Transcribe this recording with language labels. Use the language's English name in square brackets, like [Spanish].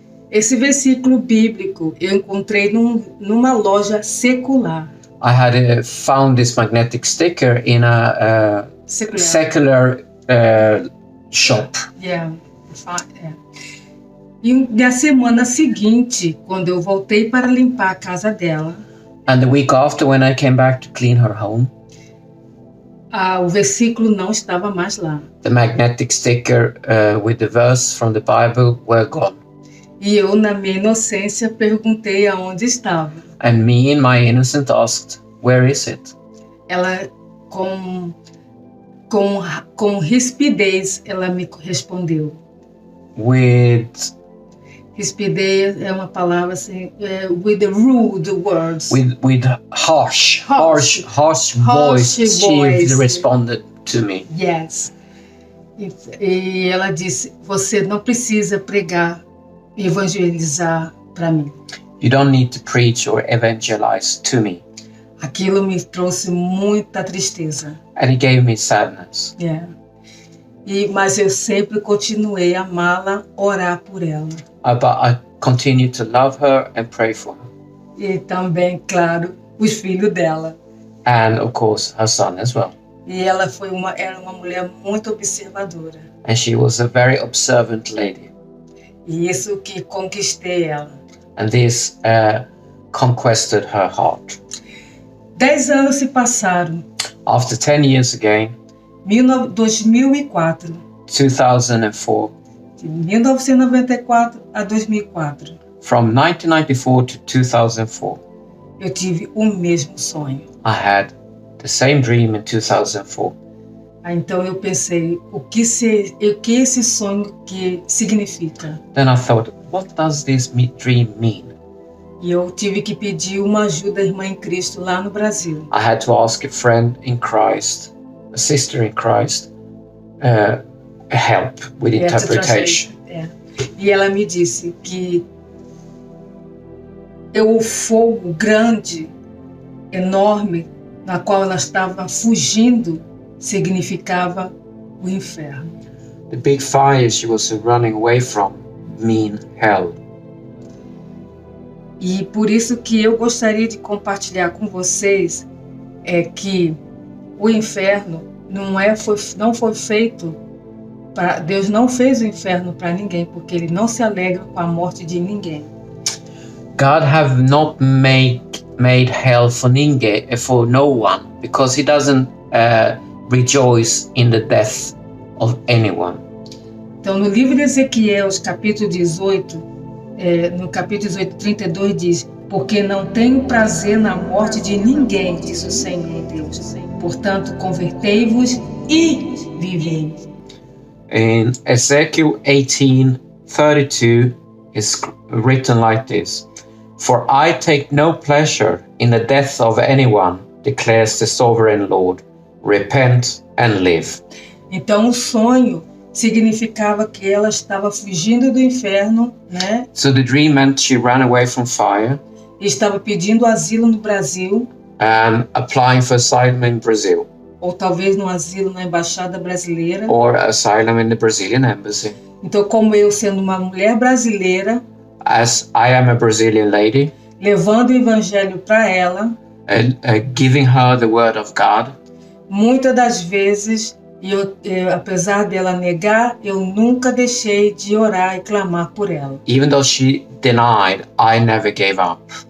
[Portuguese] Esse versículo bíblico eu encontrei numa loja secular. [English] I had found this magnetic sticker in a secular shop. Yeah. [Portuguese] E na semana seguinte, quando eu voltei para limpar a casa dela, [English] And the week after, when I came back to clean her home, [Portuguese] o versículo não estava mais lá. [English] the magnetic sticker with the verse from the Bible were gone. [Portuguese] E eu, na minha inocência, perguntei aonde estava. [English] And me, in my innocence, asked, "Where is it?" [Portuguese] Ela, com rispidez, ela me respondeu. [English] With [Portuguese] Rispidez é uma palavra assim, [English] with the rude words. with harsh voice, she responded to me. Yes. [Portuguese] E ela disse, você não precisa pregar, evangelizar para mim. [English] You don't need to preach or evangelize to me. [Portuguese] Aquilo me trouxe muita tristeza. [English] And it gave me sadness. Yeah. [Portuguese] Mas eu sempre continuei a amá-la, orar por ela. [English] But I continued to love her and pray for her. [Portuguese] E também, claro, os filhos dela. [English] And of course, her son as well. [Portuguese] E ela era uma mulher muito observadora. [English] And she was a very observant lady. [Portuguese] E isso que conquistei ela. [English] And this conquered her heart. [Portuguese] 10 anos se passaram. [English] After 10 years again, [Portuguese] 2004. [English] 2004. [Portuguese] De 1994 a 2004. [English] From 1994 to 2004. [Portuguese] Eu tive o mesmo sonho. [English] I had the same dream in 2004. [Portuguese] Então eu pensei, o que esse sonho que significa? [English] Then I thought, what does this dream mean? [Portuguese] E eu tive que pedir uma ajuda à irmã em Cristo lá no Brasil. [English] I had to ask a friend in Christ, a sister in Christ, help with interpretation. [Portuguese] E ela me disse que o fogo grande, enorme, na qual ela estava fugindo, significava o inferno. [English] The big fire she was running away from mean hell. [Portuguese] E por isso que eu gostaria de compartilhar com vocês que o inferno não foi feito para Deus, não fez o inferno para ninguém, porque ele não se alegra com a morte de ninguém. [English] God have not made hell for no one, because he doesn't rejoice in the death of anyone. [Portuguese] Então, no livro de Ezequiel, capítulo 18, no capítulo 18, 32 diz: porque não tenho prazer na morte de ninguém, diz o Senhor Deus. Portanto, convertei-vos e vivei. [English] In Ezekiel 18:32 is written like this: For I take no pleasure in the death of anyone, declares the sovereign Lord. Repent and live. [Portuguese] Então o sonho significava que ela estava fugindo do inferno, né? [English] So the dream meant she ran away from fire. [Portuguese] E estava pedindo asilo no Brasil. [English] And applying for asylum in Brazil. [Portuguese] Ou talvez no asilo na embaixada brasileira. [English] Or asylum in the Brazilian embassy. [Portuguese] Então, como eu sendo uma mulher brasileira, [English] as I am a Brazilian lady, [Portuguese] levando o evangelho para ela, [English] giving her the word of God, [Portuguese] muitas das vezes, apesar dela negar, eu nunca deixei de orar e clamar por ela. [English] Even though she denied, I never gave up.